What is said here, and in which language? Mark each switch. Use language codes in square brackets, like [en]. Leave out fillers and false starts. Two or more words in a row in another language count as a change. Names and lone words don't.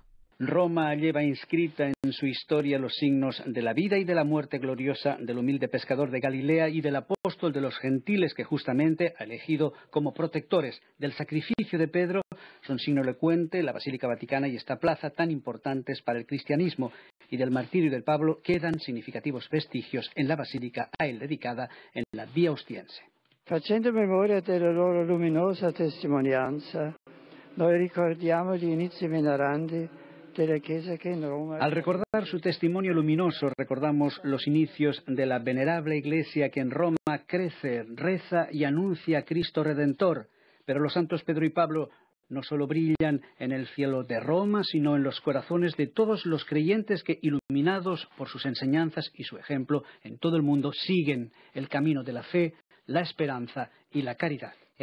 [es] Roma lleva inscrita en su historia los signos de la vida y de la muerte gloriosa del humilde pescador de Galilea y del apóstol de los gentiles que justamente ha elegido como protectores del sacrificio de Pedro. Son signo elocuente la Basílica Vaticana y esta plaza tan importantes para el cristianismo, y del martirio de Pablo quedan significativos vestigios en la basílica a él dedicada en la Vía Ostiense. [it] Facendo memoria della loro luminosa testimonianza, noi ricordiamo gli inizi venerandi. [es] Al recordar su testimonio luminoso, recordamos los inicios de la venerable Iglesia que en Roma crece, reza y anuncia a Cristo Redentor. Pero los santos Pedro y Pablo no solo brillan en el cielo de Roma, sino en los corazones de todos los creyentes que, iluminados por sus enseñanzas y su ejemplo, en todo el mundo siguen el camino de la fe, la esperanza y la caridad.